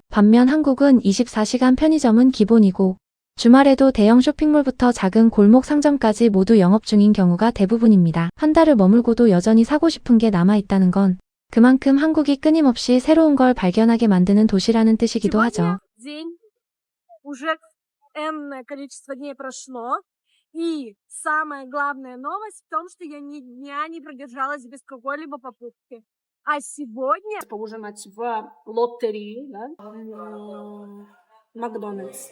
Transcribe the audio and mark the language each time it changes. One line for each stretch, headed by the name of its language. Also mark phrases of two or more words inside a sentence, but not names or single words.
Korean: 반면 한국은 24시간 편의점은 기본이고 주말에도 대형 쇼핑몰부터 작은 골목 상점까지 모두 영업 중인 경우가 대부분입니다. 한 달을 머물고도 여전히 사고 싶은 게 남아있다는 건 그만큼 한국이 끊임없이 새로운 걸 발견하게 만드는 도시라는 뜻이기도 하죠.
Russian: День уже энное количество дней прошло, и самая главная новость в том, что я ни дня не продержалась без какой-либо покупки. А сегодня поужинать в лоттерии, да, Макдональдс.